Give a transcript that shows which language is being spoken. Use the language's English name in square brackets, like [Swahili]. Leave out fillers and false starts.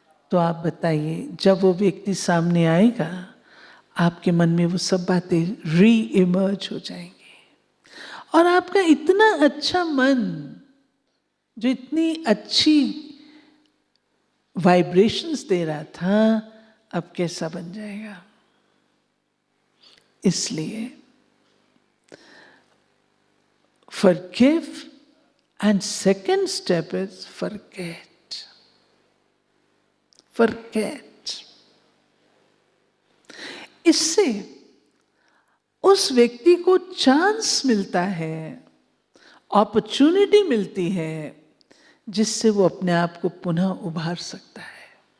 [Hindi] तो आप बताइए, जब वो व्यक्ति सामने आएगा, आपके मन में वो सब बातें री इमर्ज हो जाएंगी, और आपका इतना अच्छा मन, जो इतनी अच्छी वाइब्रेशंस दे रहा था, अब कैसा बन जाएगा? इसलिए [English] forgive and second step is forget. Forget. [Hindi] इससे उस व्यक्ति को चांस मिलता है, अपॉर्चुनिटी मिलती है, जिससे वो अपने आप को पुनः उभार सकता है।